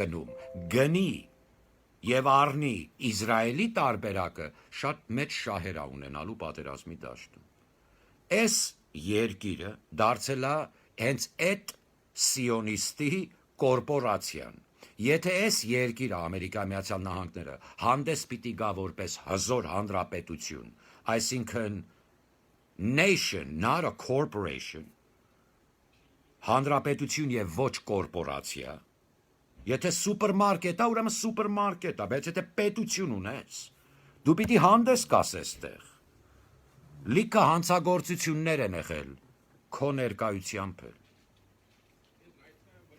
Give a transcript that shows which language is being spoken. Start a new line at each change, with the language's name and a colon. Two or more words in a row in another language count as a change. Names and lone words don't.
Armenian: գնում, գնի եւ առնի Իսրայելի տարբերակը, շատ մեծ շահեր է ունենալու պատերազմի դաշտում։ Այս երկիրը դարձել է հենց այդ սիոնիստի կորպորացիան։ Եթե այս երկիրը Ամերիկայի Միացյալ Նահանգները հանդես պիտի գա որպես հզոր հանրապետություն, այսինքն
English: nation, not a corporation,
Armenian: հանրապետություն եւ ոչ կորպորացիա, եթե սուպերմարկետ է, ուրեմն սուպերմարկետ է, բայց եթե պետություն ունես, դու պիտի հանդես գաս այստեղ, լիքը հանցագործություններ են եղել քո ներկայությամբ էլ։